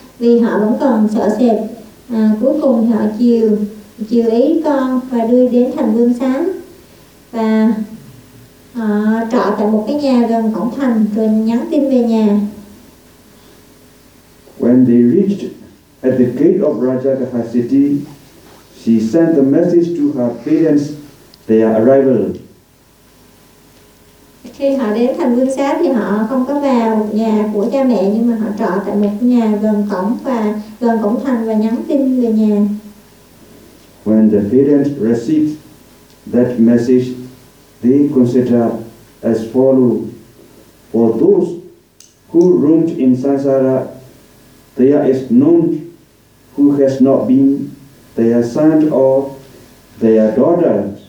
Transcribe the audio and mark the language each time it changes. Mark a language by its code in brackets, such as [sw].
[vi] vì họ vẫn còn sợ sệt. Cuối cùng họ chiều ý con và đưa đến thành Vương Sáng, và họ trọ tại một cái nhà gần cổng thành rồi nhắn tin về nhà. [en] When they reached at the gate of Rajagaha city, she sent a message to her parents their arrival. [vi] Khi họ đến thành Vương Sáng thì họ không có vào nhà của cha mẹ, nhưng mà họ trọ tại một nhà gần cổng thành và nhắn tin về nhà. [en] When the parents received that message, they considered as follows: for those who roamed in Sansara, there is none who has not been their son or their daughter.